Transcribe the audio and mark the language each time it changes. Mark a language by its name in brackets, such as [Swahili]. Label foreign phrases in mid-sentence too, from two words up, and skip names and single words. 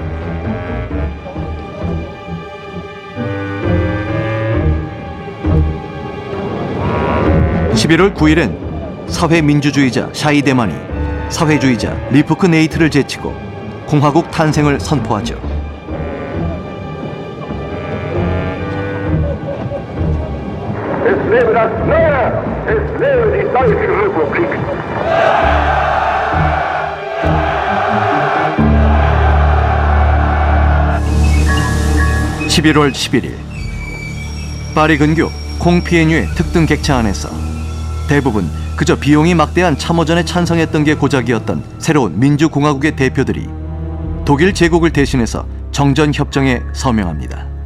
[Korean] (11월 9일엔) 사회민주주의자 샤이데만이 사회주의자 리프크 네이트를 제치고 공화국 탄생을 선포하죠. [German] Es lebe das Meer! Es lebe die Deutsche Republik! [Korean] 11월 11일 파리 근교 콩피에뉴의 특등 객차 안에서 대부분 그저 비용이 막대한 참호전에 찬성했던 게 고작이었던 새로운 민주공화국의 대표들이 독일 제국을 대신해서 정전협정에 서명합니다.